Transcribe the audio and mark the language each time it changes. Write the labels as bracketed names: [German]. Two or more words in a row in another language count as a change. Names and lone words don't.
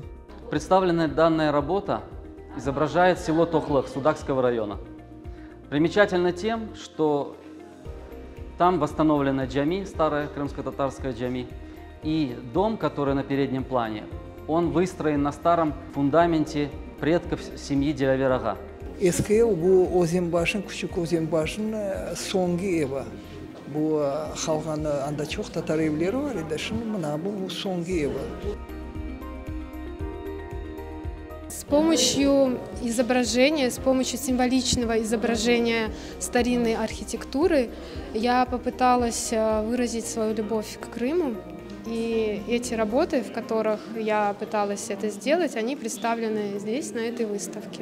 [Russian] Представленная данная работа изображает село Тохлых Судакского района. Примечательно тем, что там восстановлена джами, старая крымско-татарская джами, и дом, который на переднем плане, он выстроен на старом фундаменте предков семьи Дилаверага. [Crimean Tatar] Eski bu Ozimbaş'ın, küçük Ozimbaş'ın songi evi. Bu halkın anda çok Tatar evleri var idi. Şimdi bu songi evi. [Russian] С помощью изображения, с помощью символичного изображения старинной архитектуры я попыталась выразить свою любовь к Крыму. И эти работы, в которых я пыталась это сделать, они представлены здесь, на этой выставке.